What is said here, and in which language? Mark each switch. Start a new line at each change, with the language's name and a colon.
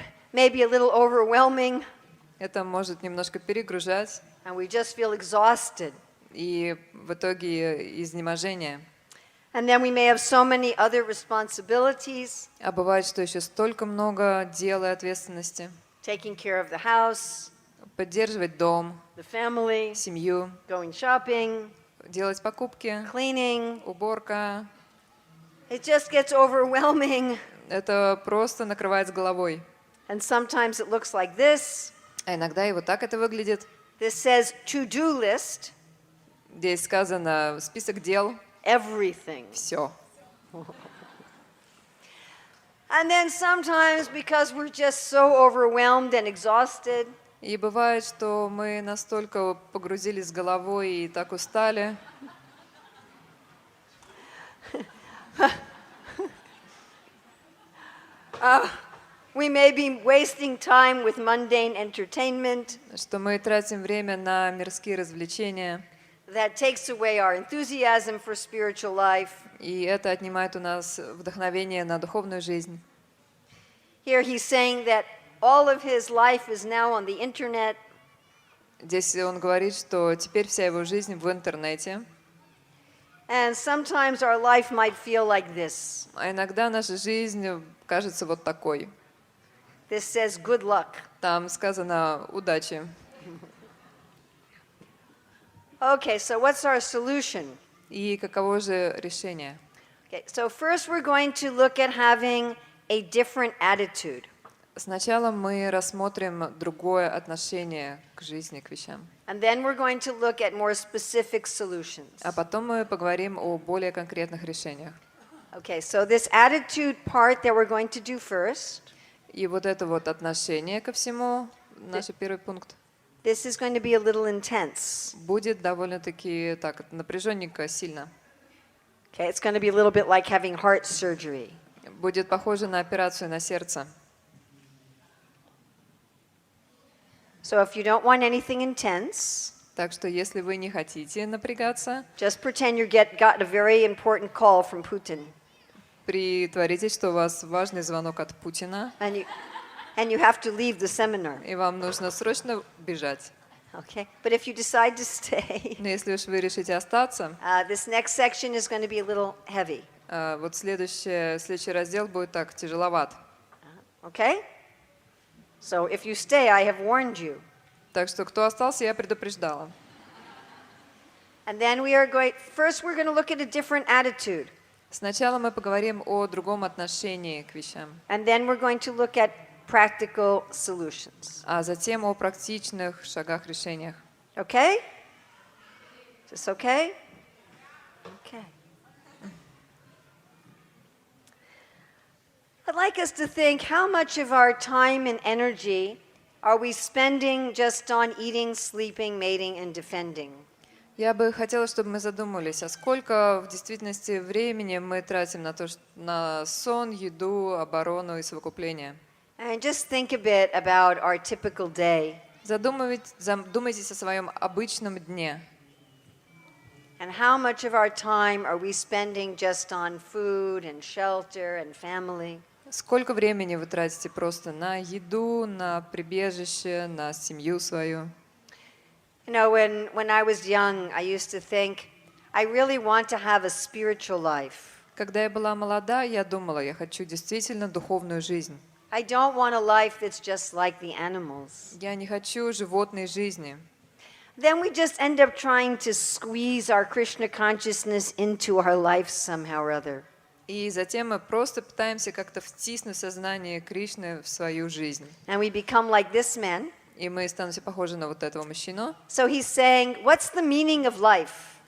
English: Maybe a little overwhelming.
Russian: Это может немножко перегружать.
English: And we just feel exhausted.
Russian: И в итоге изнеможение.
English: And then we may have so many other responsibilities.
Russian: А бывает, что еще столько много дел и ответственности.
English: Taking care of the house,
Russian: Поддерживать дом,
English: the family,
Russian: семью,
English: going shopping,
Russian: делать покупки,
English: cleaning.
Russian: уборка.
English: It just gets overwhelming.
Russian: Это просто накрывает с головой.
English: And sometimes it looks like this.
Russian: А иногда и вот так это выглядит.
English: This says to-do list,
Russian: Здесь сказано список дел,
English: everything.
Russian: все.
English: And then sometimes because we're just so overwhelmed and exhausted,
Russian: И бывает, что мы настолько погрузились с головой и так устали,
English: We may be wasting time with mundane entertainment
Russian: что мы тратим время на мирские развлечения,
English: that takes away our enthusiasm for spiritual life.
Russian: и это отнимает у нас вдохновение на духовную жизнь.
English: Here he's saying that all of his life is now on the internet.
Russian: Здесь он говорит, что теперь вся его жизнь в интернете,
English: And sometimes our life might feel like this.
Russian: а иногда наша жизнь кажется вот такой.
English: This says good luck.
Russian: Там сказано «удачи».
English: Okay, so what's our solution?
Russian: И каково же решение?
English: Okay, so first we're going to look at having a different attitude.
Russian: Сначала мы рассмотрим другое отношение к жизни, к вещам.
English: And then we're going to look at more specific solutions.
Russian: А потом мы поговорим о более конкретных решениях.
English: Okay, so this attitude part that we're going to do first,
Russian: И вот это вот отношение ко всему, наш первый пункт,
English: this is going to be a little intense.
Russian: будет довольно-таки так напряженненько, сильно.
English: Okay, it's going to be a little bit like having heart surgery.
Russian: Будет похоже на операцию на сердце.
English: So if you don't want anything intense,
Russian: Так что если вы не хотите напрягаться,
English: just pretend got a very important call from Putin.
Russian: притворитесь, что у вас важный звонок от Путина,
English: And you have to leave the seminar.
Russian: и вам нужно срочно бежать.
English: Okay? But if you decide to stay,
Russian: Но если уж вы решите остаться,
English: this next section is going to be a little heavy.
Russian: вот следующий раздел будет так тяжеловат.
English: Okay? So if you stay, I have warned you.
Russian: Так что кто остался, я предупреждала.
English: And then first we're going to look at a different attitude.
Russian: Сначала мы поговорим о другом отношении к вещам,
English: And then we're going to look at practical solutions.
Russian: а затем о практичных шагах, решениях.
English: Okay? Is this okay? Okay. I'd like us to think how much of our time and energy are we spending just on eating, sleeping, mating, and defending?
Russian: Я бы хотела, чтобы мы задумались, а сколько в действительности времени мы тратим на сон, еду, оборону и совокупление.
English: And just think a bit about our typical day.
Russian: Задумайтесь о своем обычном дне.
English: And how much of our time are we spending just on food and shelter and family?
Russian: Сколько времени вы тратите просто на еду, на прибежище, на семью свою?
English: You know, when I was young, I used to think, I really want to have a spiritual life.
Russian: Когда я была молода, я думала, я хочу действительно духовную жизнь.
English: I don't want a life that's just like the animals.
Russian: Я не хочу животной жизни.
English: Then we just end up trying to squeeze our Krishna consciousness into our life somehow or other.
Russian: И затем мы просто пытаемся как-то втиснуть сознание Кришны в свою жизнь.
English: And we become like this man.
Russian: И мы становимся похожи на вот этого мужчину.
English: So he's saying, what's the meaning of life?